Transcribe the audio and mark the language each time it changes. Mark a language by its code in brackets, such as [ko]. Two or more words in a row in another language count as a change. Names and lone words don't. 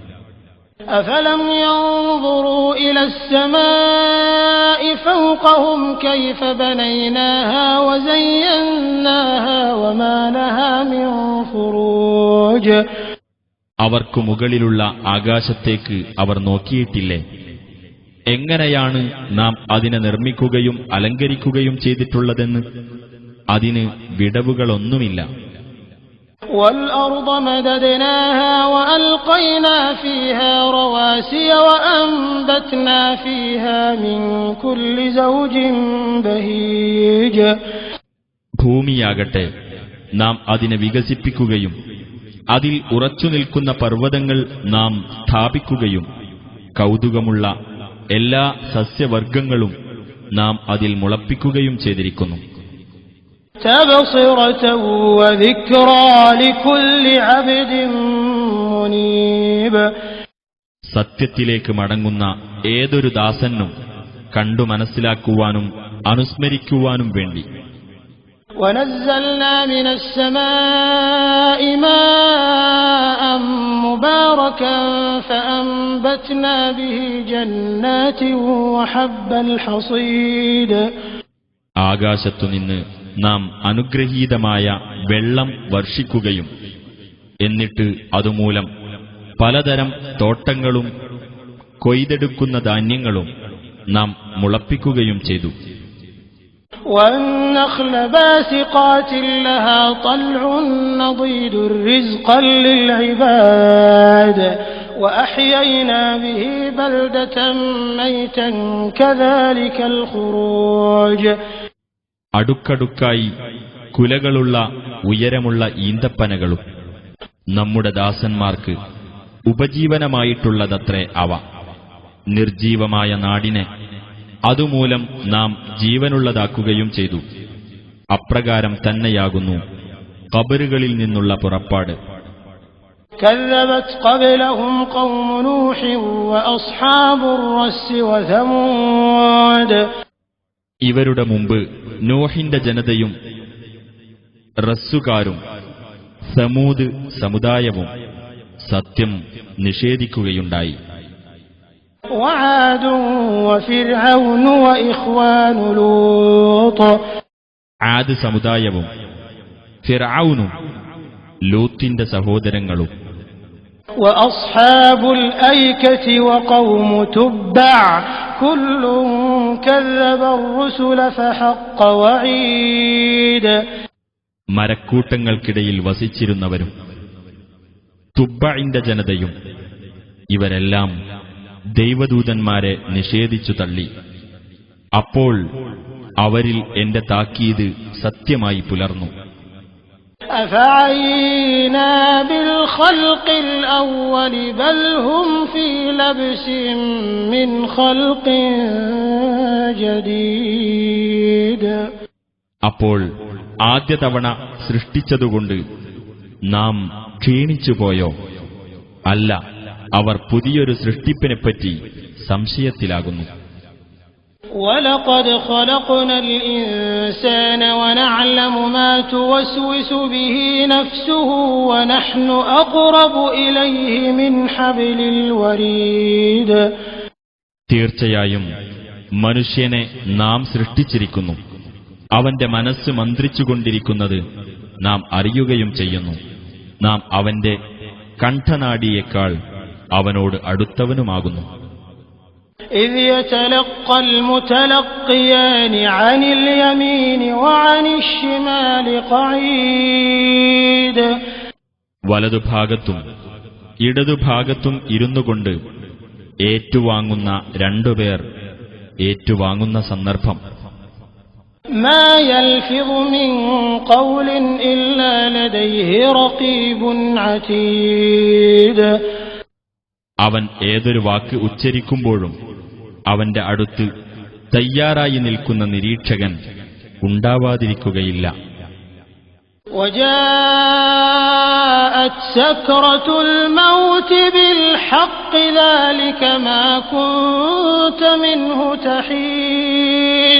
[ar] أفلم ينظروا إلى السماء فوقهم كيف بنيناها وزيناها وما لها من فروج. [ml] അവർക്ക് മുകളിലുള്ള ആകാശത്തേക്ക് അവർ നോക്കിയിട്ടില്ലേ? എങ്ങനെയാണ് നാം അതിനെ നിർമ്മിക്കുകയും അലങ്കരിക്കുകയും ചെയ്തിട്ടുള്ളതെന്ന്. അതിന് വിടവുകളൊന്നുമില്ല. [ar] وَالْأَرْضَ مَدَدْنَاهَا وَأَلْقَيْنَا فِيهَا رَوَاسِيَ وَأَنبَتْنَا فِيهَا مِن كُلِّ زَوْجٍ بَهِيجٍ. [ml] ഭൂമിയാകട്ടെ നാം അതിനെ വികസിപ്പിക്കുകയും അതിൽ ഉറച്ചുനിൽക്കുന്ന പർവ്വതങ്ങൾ നാം സ്ഥാപിക്കുകയും കൗതുകമുള്ള എല്ലാ സസ്യവർഗങ്ങളും നാം അതിൽ മുളപ്പിക്കുകയും ചെയ്തിരിക്കുന്നു. [ar] تبصرة وذكرى لكل عبد منيب. [ml] സത്യത്തിലേക്ക് മടങ്ങുന്ന ഏതൊരു ദാസനും കണ്ടു മനസ്സിലാക്കുവാനും അനുസ്മരിക്കുവാനും വേണ്ടി. [ar] ونزلنا من السماء ماء مباركا فأنبتنا به جنات وحب الحصيد. [ml] ആകാശത്തുനിന്ന് നാം അനുഗ്രഹീതമായ വെള്ളം വർഷിക്കുകയും എന്നിട്ട് അതുമൂലം പലതരം തോട്ടങ്ങളും കൊയ്തെടുക്കുന്ന ധാന്യങ്ങളും നാം മുളപ്പിക്കുകയും ചെയ്തു. [ar] والنخل باسقات لها طلع نضيد رزقا للعباد وأحيينا به بلدة ميتا كذلك الخروج. [ml] അടുക്കടുക്കായി കുലകളുള്ള ഉയരമുള്ള ഈന്തപ്പനകളും നമ്മുടെ ദാസന്മാർക്ക് ഉപജീവനമായിട്ടുള്ളതത്രേ അവ. നിർജീവമായ നാടിനെ അതുമൂലം നാം ജീവനുള്ളതാക്കുകയും ചെയ്തു. അപ്രകാരം തന്നെയാകുന്നു ഖബറുകളിൽ നിന്നുള്ള പുറപ്പാട്. [ar] كذبت قبلهم قوم نوح وأصحاب الرس وثمود. [ml] ഇവരുടെ മുമ്പ് നോഹിന്റെ ജനതയും റസ്സുകാരും സമൂദ് സമുദായവും സത്യം നിഷേധിക്കുകയുണ്ടായി. [ar] وعاد وفرعون وإخوان لوط. [ml] ആദ് സമുദായവും ഫിർഔനും ലൂത്തിന്റെ സഹോദരങ്ങളും. [ar] وأصحاب الأيكة وقوم تبع كل كذب الرسل فحق وعيد. [ml] മരക്കൂട്ടങ്ങൾക്കിടയിൽ വസിച്ചിരുന്നവരും തുബ്ബഇന്റെ ജനതയും ഇവരെല്ലാം ദൈവദൂതന്മാരെ നിഷേധിച്ചു തള്ളി. അപ്പോൾ അവരിൽ എന്റെ താക്കീത് സത്യമായി പുലർന്നു. [ar] أفعينا بالخلق الأول بل هم في لبس من خلق جديد. [ml] അപ്പോൾ ആദ്യ തവണ സൃഷ്ടിച്ചതുകൊണ്ട് നാം ക്ഷീണിച്ചുപോയോ? അല്ല, അവർ പുതിയൊരു സൃഷ്ടിപ്പിനെപ്പറ്റി സംശയത്തിലാകുന്നു. [ar] وَلَقَدْ خَلَقْنَا الْإِنسَانَ وَنَعْلَمُ مَا تُوَسْوِسُ بِهِ نَفْسُهُ وَنَحْنُ أَقْرَبُ إِلَيْهِ مِنْ حَبْلِ الْوَرِيدِ. [ml] തീർച്ചയായും മനുഷ്യനെ നാം സൃഷ്ടിച്ചിരിക്കുന്നു. അവന്റെ മനസ്സ് മന്ത്രിച്ചുകൊണ്ടിരിക്കുന്നത് നാം അറിയുകയും ചെയ്യുന്നു. നാം അവന്റെ കണ്ഠനാഡിയേക്കാൾ അവനോട് അടുത്തവനുമാകുന്നു. [ar] إذ يتلقى المتلقيان عن اليمين وعن الشمال قعيد. [ml] വലതുഭാഗത്തും ഇടതുഭാഗത്തും ഇരുന്നുകൊണ്ട് ഏറ്റുവാങ്ങുന്ന രണ്ടുപേർ ഏറ്റുവാങ്ങുന്ന സന്ദർഭം. [ar] ما يلفظ من قول إلا لديه رقيب عتيد. [ml] അവൻ ഏതൊരു വാക്ക് ഉച്ചരിക്കുമ്പോഴും അവന്റെ അടുത്ത് തയ്യാറായി നിൽക്കുന്ന നിരീക്ഷകൻ ഉണ്ടാവാതിരിക്കുകയില്ല. [ar] وجاءت سكرة الموت بالحق ذلك ما كنت منه تحيد.